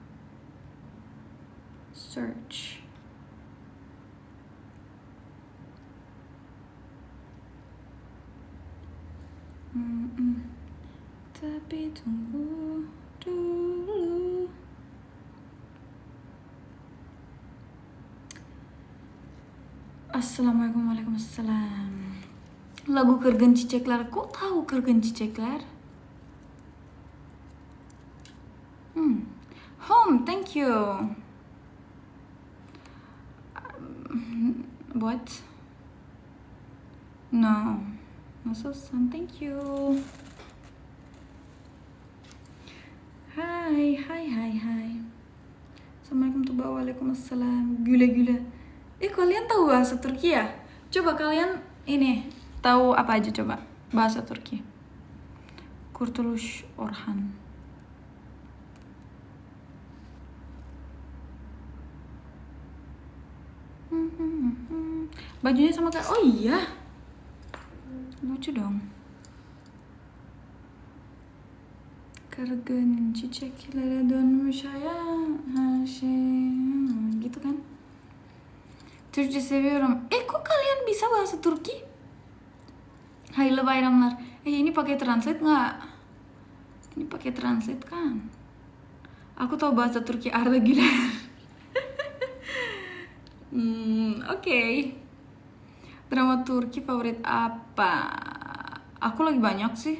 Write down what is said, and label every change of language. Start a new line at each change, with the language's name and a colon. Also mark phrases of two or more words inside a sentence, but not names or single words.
Indonesian: Search. Tapi tunggu dulu.
Arabic: السلام عليكم، وعليكم السلام.
Indonesian: Lagu Kırgın Çiçekler. Kok tahu Kırgın Çiçekler?
English: Home, thank you. What? No. Nasılsın? Thank you.
Indonesian: Hai.
Arabic: السلام عليكم tuh, وعليكم السلام.
Turkish: Güle.
Indonesian: Kalian tahu bahasa Turki ya? Coba kalian ini tahu apa aja coba bahasa Turki? Kurtuluş Orhan. Bajunya sama kayak, oh iya, lucu dong.
Turkish: Kırgın çiçeklere dönmüş hayat, her şey
Indonesian: gitu kan.
Turkish: Türkçe seviyorum.
Indonesian: Kok kalian bisa bahasa Turki?
Turkish: Hayırlı bayramlar.
Indonesian: Ini pakai translate nggak? Ini pakai translate kan? Aku tahu bahasa Turki, Arda Güler. Oke. Drama Turki favorit apa? Aku lagi banyak sih.